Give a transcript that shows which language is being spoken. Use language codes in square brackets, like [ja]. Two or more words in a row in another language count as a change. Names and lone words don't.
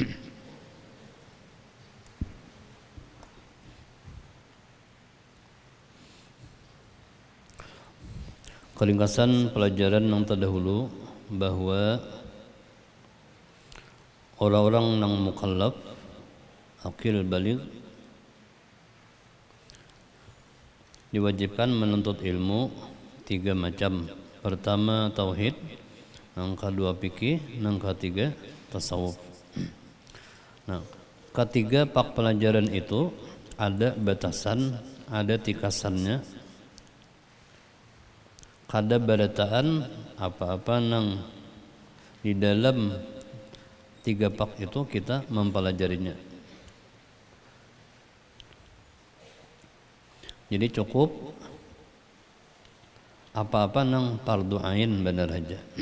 [id] Keringkasan pelajaran yang terdahulu bahwa orang-orang yang mukallaf aqil baligh diwajibkan menuntut ilmu tiga macam. Pertama tauhid, yang kedua fikih, yang ketiga tasawuf. Nah, ketiga pak pelajaran itu ada batasan, ada tikasannya. [bjn] Kada barataan apa-apa nang di dalam tiga pak itu kita mempelajarinya. [id] Jadi cukup apa-apa nang [ar] فرض عين [id] benar aja.